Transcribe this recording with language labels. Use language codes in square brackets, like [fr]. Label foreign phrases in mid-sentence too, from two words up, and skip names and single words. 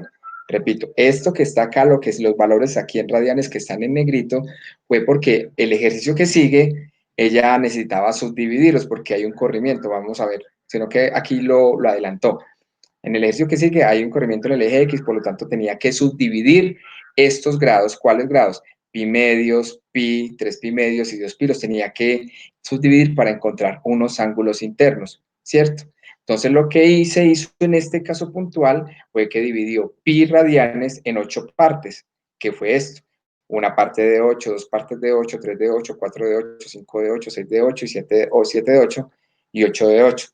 [es] Repito, esto que está acá, lo que es los valores aquí en radianes que están en negrito, fue porque el ejercicio que sigue, ella necesitaba subdividirlos porque hay un corrimiento, vamos a ver, sino que aquí lo adelantó. En el ejercicio que sigue hay un corrimiento en el eje X, por lo tanto tenía que subdividir estos grados. ¿Cuáles grados? pi medios, pi, 3 pi medios y 2 pi los tenía que subdividir para encontrar unos ángulos internos, ¿cierto? Entonces lo que se hizo en este caso puntual fue que dividió pi radianes en 8 partes, que fue esto. Una parte de 8, dos partes de 8, 3 de 8, 4 de 8, 5 de 8, 6 de 8 y 7 de 8 y 8 de 8.